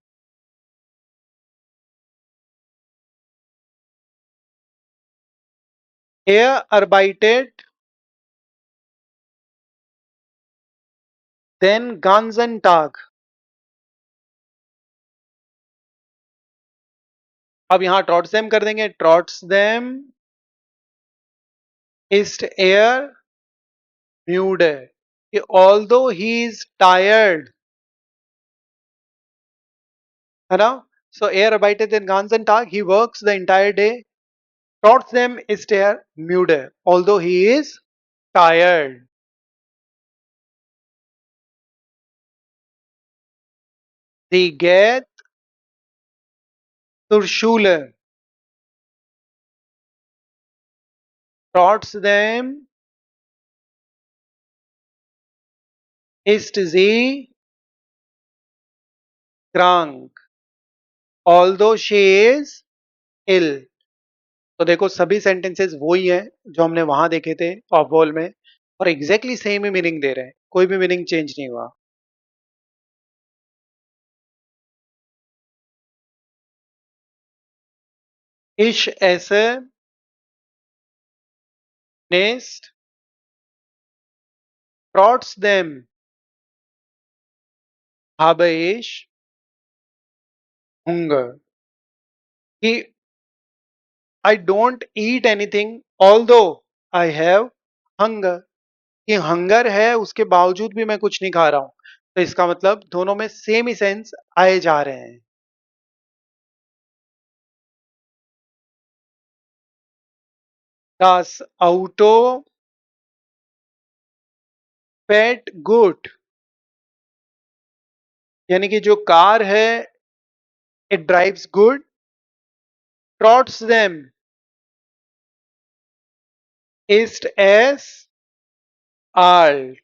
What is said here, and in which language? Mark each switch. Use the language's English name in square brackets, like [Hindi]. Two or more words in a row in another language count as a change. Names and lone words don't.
[German] Er arbeitet den ganzen Tag, [Hindi] अब यहाँ ट्रॉट्स देम कर देंगे, ट्रॉट्स देम [German] ist er müde, [Hindi] कि [English] although he is tired, [Hindi] है ना, [German] so er arbeitet den ganzen Tag, [English] he works the entire day, [German] trotzdem ist er müde, [English] although he is tired। [German] Sie geht zur Schule, trotzdem ist sie krank, [English] although she is ill। [Hindi] तो देखो सभी सेंटेंसेस वही हैं जो हमने वहां देखे थे ऑफ वॉल में, और [English] exactly same [Hindi] ही मीनिंग दे रहे हैं, कोई भी [English] meaning change [Hindi] नहीं हुआ। [German] Ich esse nicht trotzdem habe ich Hunger, [Hindi] कि [English] I don't eat anything although I have hunger, [Hindi] कि हंगर है उसके बावजूद भी मैं कुछ नहीं खा रहा हूं, तो इसका मतलब दोनों में सेम ही सेंस आए जा रहे हैं। [German] Das Auto fährt gut, [Hindi] यानी कि जो कार है [English] it drives good, [German] trotzdem, ist es alt.